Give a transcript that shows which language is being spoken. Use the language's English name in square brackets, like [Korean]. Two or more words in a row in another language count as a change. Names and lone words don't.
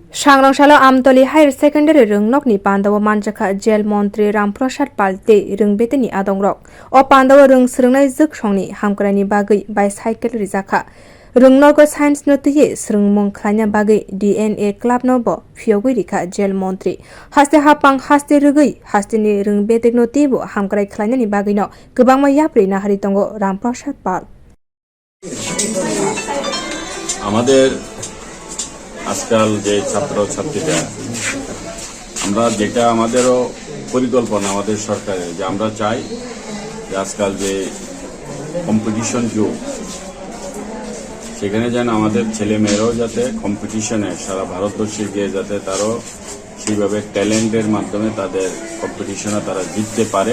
[Kok Borok] Sangrongsalo Amtali [English] Higher Secondary [Kok Borok] Rwngnogo panda manjakha jail montri Ramprasad Paul rwng adongrok o panda swrwngngnaijwk songni hamkrai bagwi by cycle rijakha Rwngnogo science notiye swrwngmung khwlaina bagwi [English] DNA club [Kok Borok] nobo phiyogwi rikha jail montri haste hapang haste rwgwi haste ni bedek notibo hamkrai khwlaina ni bagwi no gobangma yapri nahari tongo Ramprasad Paul [Bangla] আমাদের আজকাল যে ছাত্রছাত্রীরা আমরা যেটা আমাদেরও পরিকল্পনা আমাদের সরকারের যে আমরা চাই যে আজকাল যে কম্পিটিশন যুগ সেখানে যেন আমাদের ছেলে মেয়েরাও যাতে কম্পিটিশনে সারা ভারতবর্ষে গিয়ে যাতে তারাও সেইভাবে ট্যালেন্টের মাধ্যমে তাদের কম্পিটিশনে তারা জিততে পারে।